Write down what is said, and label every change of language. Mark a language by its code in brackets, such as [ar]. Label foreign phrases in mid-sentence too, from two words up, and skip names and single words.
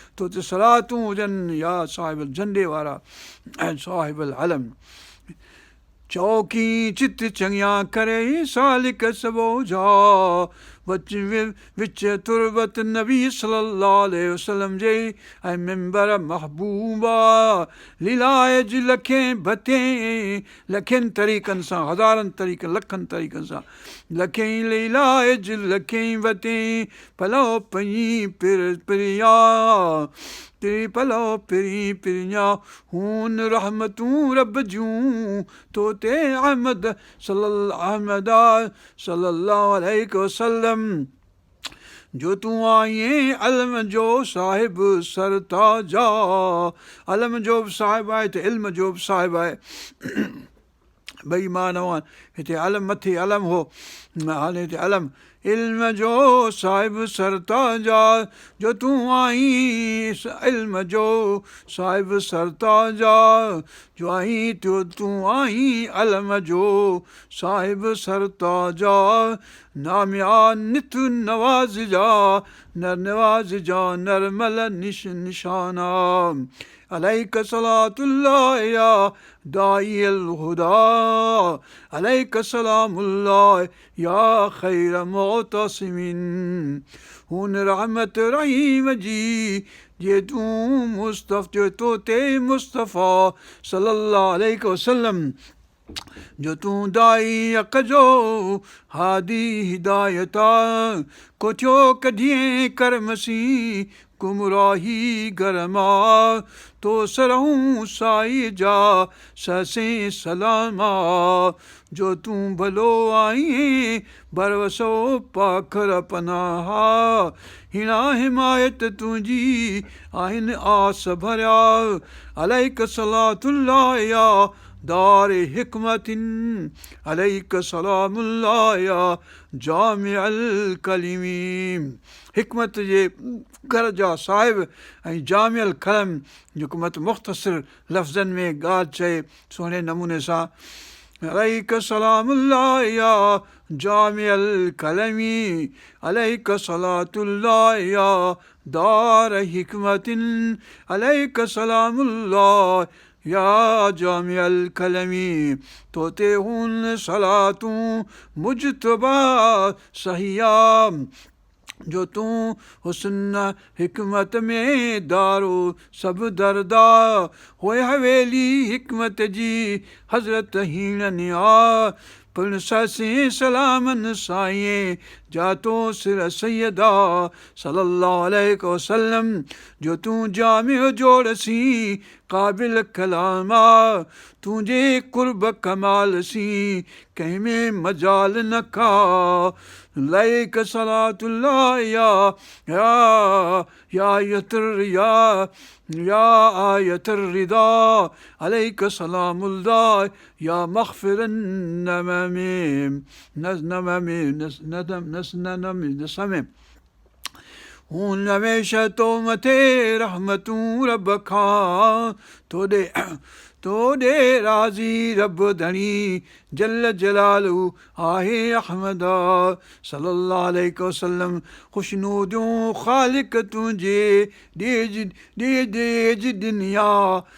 [sd] تو تي صلاتون هجن يا صاحب الجهنڊي وارا، اي [ar] صاحب العلم. [sd] چوڪي چت چڱيا ڪري سالڪ سڀو جا. وچ وي-، وچ تربت نبي [ar] صلى الله عليه وسلم [sd] جي ۽ منبر محبوبا. ليلا جي لکين ڀتين، لکين طريقن سان، هزارن طريقن، لکن طريقن سان. لکين ليلا جي لکين ڀتين، پلو پئي پر پريا. تري پلو پري پريا. هون رحمتون رب جون، تو تي احمد [ar] صلى الله، [sd] احمد [ar] صلى الله عليه وسلم. [sd] جو تون آئين علم جو صاحب سرتاجا. علم جو به صاحب آهي ته علم جو به صاحب آهي. ٻئي معنيٰ آهن. هتي علم مٿي علم هو، هاڻي هتي علم. علم جو صاحب سرتاجا، جو تون آهين علم جو صاحب سرتاجا، جو آهين تو، تون آهين علم جو صاحب سرتاجا. ناميا نت نواز جا، نر نواز جا، نرمل نش-، نشانا. [ar] عليك صلاة الله يا داعي الهدى، عليك سلام الله يا خير معتصم. [sd] هون رحمت رحيم جي، جي تون مصطفى، جو تو تي مصطفى [ar] صلى الله عليه وسلم. [sd] جو تون داعي حق جو هادي هدايت آ، ڪو ٿيو ڪڍين ڪرم سين گمراهي گهر مان، تو سرهون سائي جا سسين سلاما. جو تون ڀلو آهين، ڀروسو پاکر پناها، هيڻا حمايت تنهنجي آهن آس ڀريا. [ar] عليك صلاة الله يا دار حڪمتن، عليك سلام الله يا جامع الڪليم. [sd] حڪمت جي گهر جا صاحب ۽ [ar] جامع الڪلم، [sd] جيڪو مت مختصر لفظن ۾ ڳالهه چئي سهڻي نموني سان. [ar] عليك سلام الله يا جامع الڪلم، عليك صلاة الله يا دار حڪمتن، عليك سلام الله يا جامع الڪلم. [sd] تو تي هون صلاتون مجتبا سهيا، جو تون حسن حڪمت ۾ دارو سڀ دردا. هوءِ حويلي حڪمت جي حضرت هيڻن آ، پڻ سسين سلامن سائين جا تو سر سيدا [ar] صلى الله عليه وسلم. [sd] جو تون جامع جوڙسين قابل ڪلام آ، تنهنجي قرب ڪمال سين ڪنهن ۾ مجال نه کا. [ar] عليك صلاة الله يا، يا، يا آية الر-، يا، يا آية الرضا. عليك سلام الله يا مغفر النمم. نس-، نمم، نس-، ندم، نس-، ننم، نسم. [sd] هون هميشه تو مٿي رحمتون رب کان. توڏي، توڏي راضي رب ڌڻي [ar] جل جلاله [sd] آهي احمدا. [ar] صلي الله عليه وسلم. [sd] خوشنوديون خالق تنهنجي ڏيج، ڏيج، ڏيج دنيا.